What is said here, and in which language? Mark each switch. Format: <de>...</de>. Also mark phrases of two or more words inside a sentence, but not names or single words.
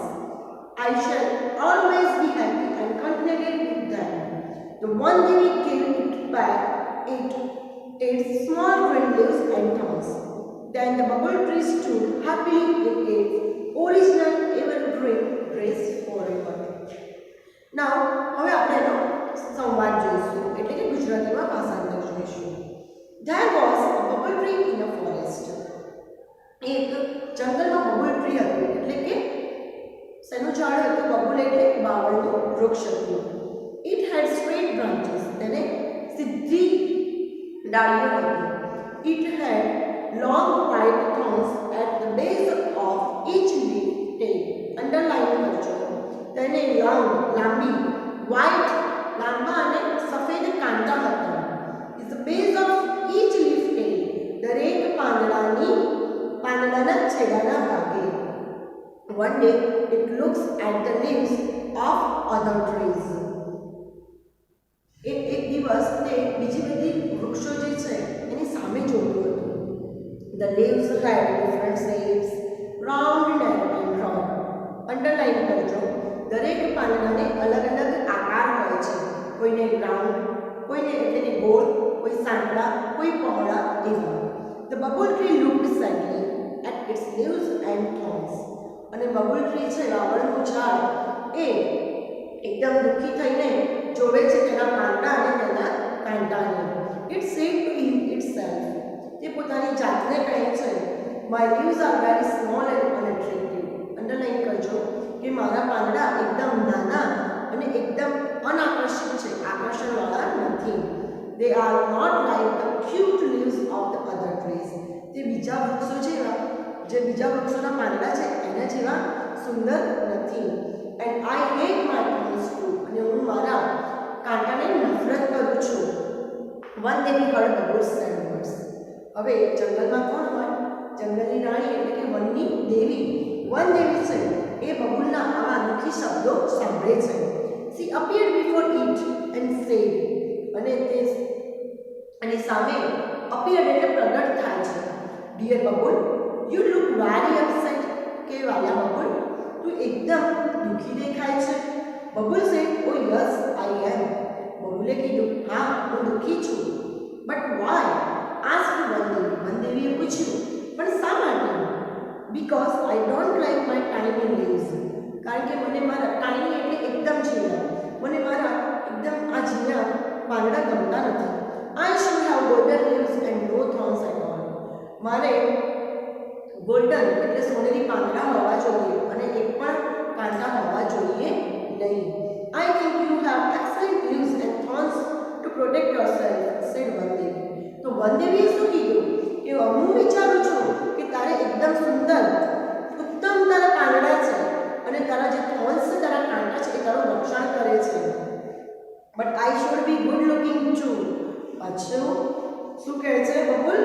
<en>I shall always be happy and contented with them. The one Devi gave it back its small green leaves and thorns. Then the bubble tree stood happily in its original evergreen grace forever. Now,</en> <gu>હવે આપણે એનો સંવાદ જોઈશું, એટલે કે ગુજરાતીમાં ભાષાંતર જોઈશું.</gu> <en>There was a bubble tree in a forest.</en> <gu>એક જંગલમાં બબલ ટ્રી હતું, એટલે કે શેનું ઝાડ હતું? બબુલ એટલે બાવળનું વૃક્ષ હતું.</gu> <en>It had straight branches.</en> <gu>તેને સીધી ડાળીઓ હતી.</gu> <en>It had long white thorns at the base of each leaf tail.</en> <gu>Underline કરજો. તેને લાંબી white લાંબા અને સફેદ કાંટા હતા.</gu> <en>Is the base of each leaf tail.</en> <gu>દરેક પાંદડાના છેડાના ભાગે.</gu> <en>One day it looks at the leaves of other trees.</en> <gu>એક દિવસ તે બીજી બધી વૃક્ષો જે છે એની સામે જોતું હતું.</gu> <en>The leaves had different shapes, round, narrow and broad.</en> <gu>Underline કરજો. દરેક પાંદડાને અલગ અલગ આકાર હોય છે. કોઈને રાઉન્ડ, કોઈને એટલે કે ગોળ, કોઈ સાંકડા, કોઈ પહોળા એવા.</gu> <en>The bubble tree looked sadly at its leaves and thorns.</en> <gu>અને બબલ ટ્રી છે, બાવળનું ઝાડ, એ એકદમ દુઃખી થઈને જોવે છે તેના પાંદડા અને તેના કાંટાને.</gu> <en>It said to itself,</en> <gu>તે પોતાની જાતને કહે છે,</gu> <en>my leaves are very small and unattractive.</en> <gu>અંડરલાઈન કરજો કે મારા પાંદડા એકદમ નાના અને એકદમ અનાકર્ષક છે, આકર્ષણવાળા નથી.</gu> <en>They are not like the cute leaves of the other trees.</en> <gu>તે બીજા વૃક્ષો જેવા, જે બીજા વૃક્ષોના પાંદડા છે એના જેવા સુંદર નથી.</gu> <en>And I hate my thorns too.</en> <gu>અને હું મારા કાંટાને નફરત કરું છું.</gu> <en>One day we heard bubbles and birds.</en> <gu>હવે જંગલમાં કોણ હોય? જંગલની રાણી એટલે કે વનની દેવી. વન દેવી છે એ બબુલના આવા દુઃખી શબ્દો સાંભળે છે.</gu> <en>She appeared before it and said,</en> <gu>અને સામે appeared એટલે પ્રગટ થાય છે.</gu> <en>Dear બબુલ, you look very upset.</en> <gu>કે વાલા બબુલ, તું એકદમ દુઃખી દેખાય છે.</gu> <en>બબુલ said, oh yes I am.</en> <gu>બબુલે કીધું, હા હું દુઃખી છું.</gu> <en>But why? asked</en> <gu>વનદેવી. વનદેવીએ પૂછ્યું, પણ શા માટે?</gu> <en>Because I don't like my tiny leaves.</en> <gu>કારણ કે મને મારા ટાઈની એટલે એકદમ ઝીણા, મને મારા એકદમ આ ઝીણા પાંદડા ગમતા નથી.</gu> <en>I should have golden leaves and no thorns at all.</en> <gu>મારે ગોલ્ડન એટલે સોનેરી પાંદડા હોવા જોઈએ અને એક પણ કાંટા હોવા જોઈએ નહીં.</gu> <en>I think you have excellent leaves and thorns to protect yourself, said વનદેવી.</en> <gu>તો વનદેવીએ શું કીધું કે હું વિચારું છું કે તારે એકદમ સુંદર ઉત્તમ તારા પાંદડા છે અને તારા જે થોર્ન્સ છે, તારા કાંટા છે એ તારું રક્ષણ કરે છે.</gu> <en>But I should be good looking too.</en> <gu>અચ્છા, શું કહે છે બબુલ?</gu>